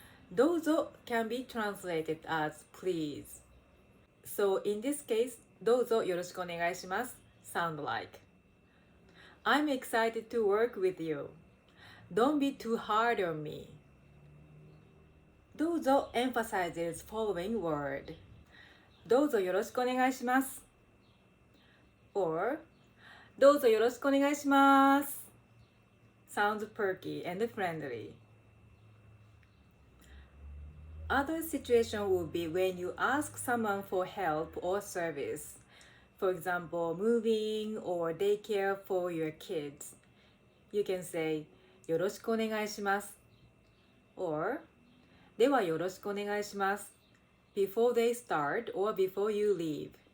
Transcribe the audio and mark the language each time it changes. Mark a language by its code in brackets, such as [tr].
[en] どうぞ can be translated as please. So in this case, [ja] どうぞよろしくお願いします [en] sound like I'm excited to work with you. Don't be too hard on me. どうぞ emphasizes following word. [ja] どうぞよろしくお願いします [en] or どうぞよろしくお願いします sounds perky and friendly. Other situation would be when you ask someone for help or service. For example, moving or daycare for your kids. You can say [ja] よろしくお願いします [en] or [ja] ではよろしくお願いします [en] before they start or before you leave.